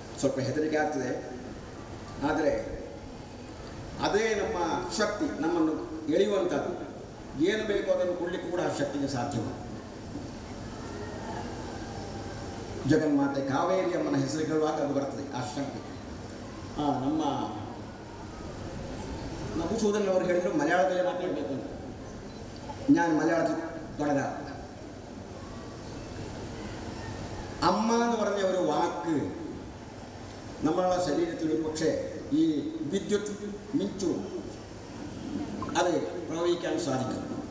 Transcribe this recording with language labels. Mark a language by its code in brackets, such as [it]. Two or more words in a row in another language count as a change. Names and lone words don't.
[kn] ಸ್ವಲ್ಪ ಹೆದರಿಕೆ ಆದರೆ ಅದೇ ನಮ್ಮ ಶಕ್ತಿ, ನಮ್ಮನ್ನು ಎಳೆಯುವಂಥದ್ದು. ಏನು ಬೇಕೋ ಅದನ್ನು ಕೊಡಲಿಕ್ಕೆ ಕೂಡ ಆ ಶಕ್ತಿಗೆ ಸಾಧ್ಯವ. ಜಗನ್ಮಾತೆ ಕಾವೇರಿ ಅಮ್ಮನ ಹೆಸರು ಹೇಳುವಾಗ ಅದು ಬರ್ತದೆ, ಆ ಶಕ್ತಿ. [ml] ನಮ್ಮ മധുസൂദൻ അവർ ಹೇಳಿದರು മലയാളത്തിലെ മാറ്റേണ്ടത്. ഞാൻ മലയാളത്തിൽ തുടരാം. അമ്മ എന്ന് പറഞ്ഞ ഒരു വാക്ക് നമ്മളുടെ ശരീരത്തിൽ ഒരു പക്ഷേ ഈ വിദ്യുത് മിച്ചു അത് പ്രവഹിക്കാൻ സാധിക്കും.